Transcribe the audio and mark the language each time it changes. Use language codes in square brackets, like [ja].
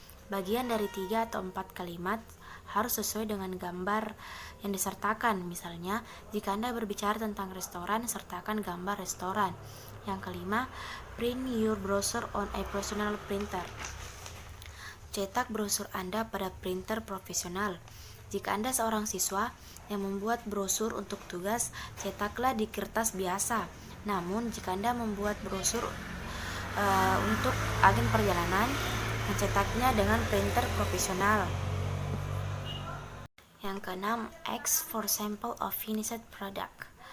[id] Bagian dari 3 atau 4 kalimat harus sesuai dengan gambar yang disertakan. Misalnya, jika Anda berbicara tentang restoran, sertakan gambar restoran. Yang kelima, [en] print your brochure on a professional printer. [id] Cetak brosur Anda pada printer profesional. Jika Anda seorang siswa yang membuat brosur untuk tugas, cetaklah di kertas biasa. Namun, jika Anda membuat brosur untuk agen perjalanan, mencetaknya dengan printer profesional. Yang keenam, [en] ask for sample of finished product.